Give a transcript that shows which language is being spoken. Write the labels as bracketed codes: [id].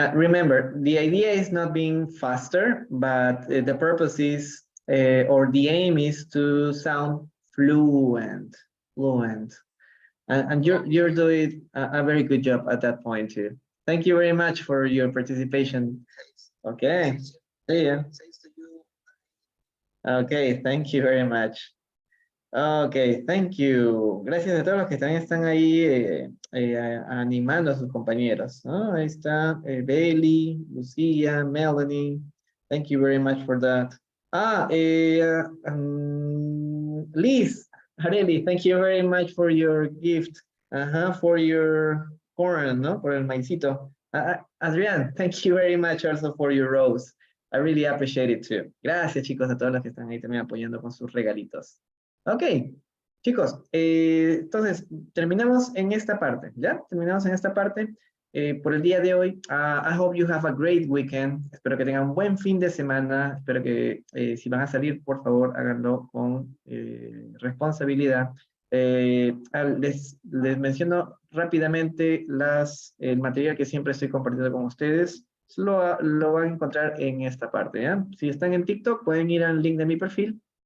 [en] Remember, the idea is not being faster, but the purpose is, or the aim is to sound fluent. And you're doing a very good job at that point too. Thank you very much for your participation. Okay, see ya. Okay, thank you very much. Ok, thank you. [es] Gracias a todos los que también están ahí animando a sus compañeros, ¿no? Ahí está Bailey, Lucía, Melanie. [en] Thank you very much for that. Liz, Areli, thank you very much for your gift. For your corn, ¿no? Por el maicito. Adrián, thank you very much also for your rose. I really appreciate it too. [es] Gracias, chicos, a todos los que están ahí también apoyando con sus regalitos. Ok, chicos, entonces terminamos en esta parte, ¿ya? Terminamos en esta parte por el día de hoy. [en] I hope you have a great weekend. [es] Espero que tengan un buen fin de semana. Espero que si van a salir, por favor, háganlo con responsabilidad. Les menciono rápidamente el material que siempre estoy compartiendo con ustedes. Lo van a encontrar en esta parte, ¿ya? Si están en TikTok, pueden ir al link de mi perfil.